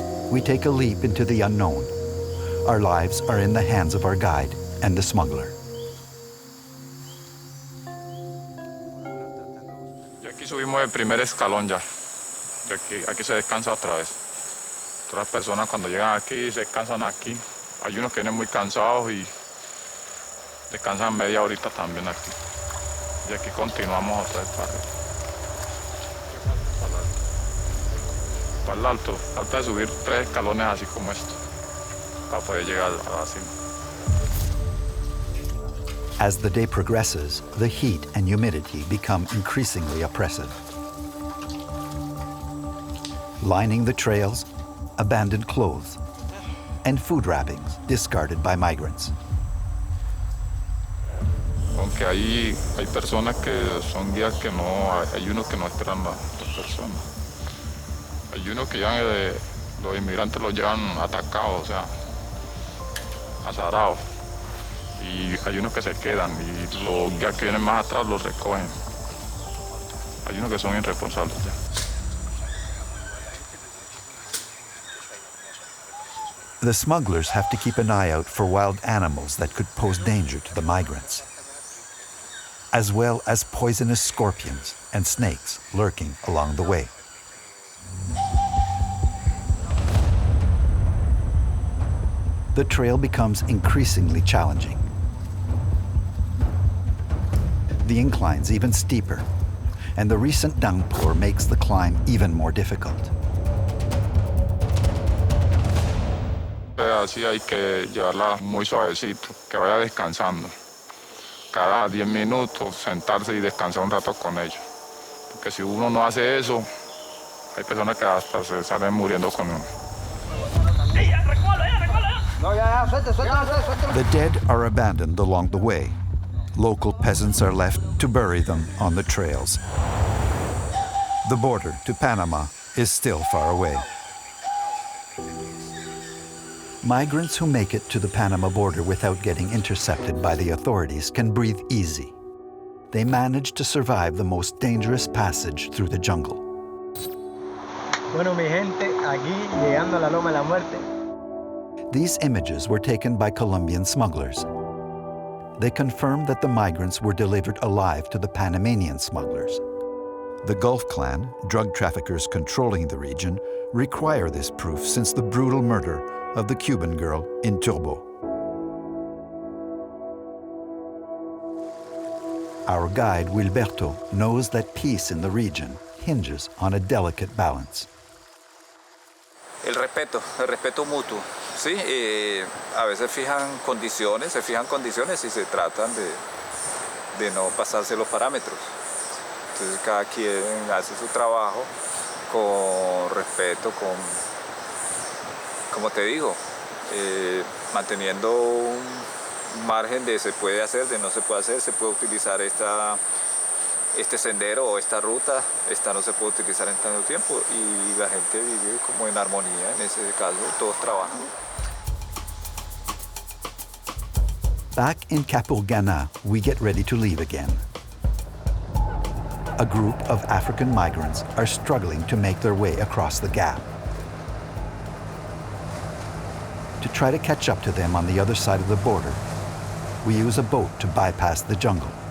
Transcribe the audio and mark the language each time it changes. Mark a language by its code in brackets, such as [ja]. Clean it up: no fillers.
[en] We take a leap into the unknown. Our lives are in the hands of our guide and the smuggler. [es] Y aquí subimos el primer escalón ya. Y aquí se descansa otra vez. Otras personas cuando llegan aquí se descansan aquí. Hay unos que vienen muy cansados y descansan media horita también aquí. Y aquí continuamos otra vez para arriba. Para el alto. Falta de subir 3 escalones así como esto, para poder llegar a la cima. [en] As the day progresses, the heat and humidity become increasingly oppressive. Lining the trails, abandoned clothes, and food wrappings discarded by migrants. [es] Aunque hay personas que son guías que no, hay unos que no esperan a las personas. Hay unos que llevan los inmigrantes los llevan atacados, o sea, azarados. Y hay unos que se quedan y los guías que vienen más atrás los recogen. Hay unos que son irresponsables ya. [en] The smugglers have to keep an eye out for wild animals that could pose danger to the migrants, as well as poisonous scorpions and snakes lurking along the way. The trail becomes increasingly challenging. The incline's even steeper, and the recent downpour makes the climb even more difficult. [es] Así hay que llevarla muy suavecito, que vaya descansando. Cada 10 minutos sentarse y descansar un rato con ellos. Porque si uno no hace eso, hay personas que hasta se salen muriendo con uno. [en] The dead are abandoned along the way. Local peasants are left to bury them on the trails. The border to Panama is still far away. Migrants who make it to the Panama border without getting intercepted by the authorities can breathe easy. They manage to survive the most dangerous passage through the jungle. [es] Bueno, mi gente, aquí llegando a la Loma de la Muerte. [en] These images were taken by Colombian smugglers. They confirmed that the migrants were delivered alive to the Panamanian smugglers. The Gulf Clan, drug traffickers controlling the region, require this proof since the brutal murder of the Cuban girl in Turbo. Our guide, Wilberto, knows that peace in the region hinges on a delicate balance. [es] El respeto mutuo, ¿sí? A veces se fijan condiciones y se tratan de no pasarse los parámetros. Entonces cada quien hace su trabajo con respeto, como te digo, manteniendo un margen de se puede hacer, de no se puede hacer, se puede utilizar este sendero o esta ruta, esta no se puede utilizar en tanto tiempo y la gente vive como en armonía, en ese caso todos trabajan. [en] Back in Capurganá, we get ready to leave again. A group of African migrants are struggling to make their way across the gap. To try to catch up to them on the other side of the border, we use a boat to bypass the jungle.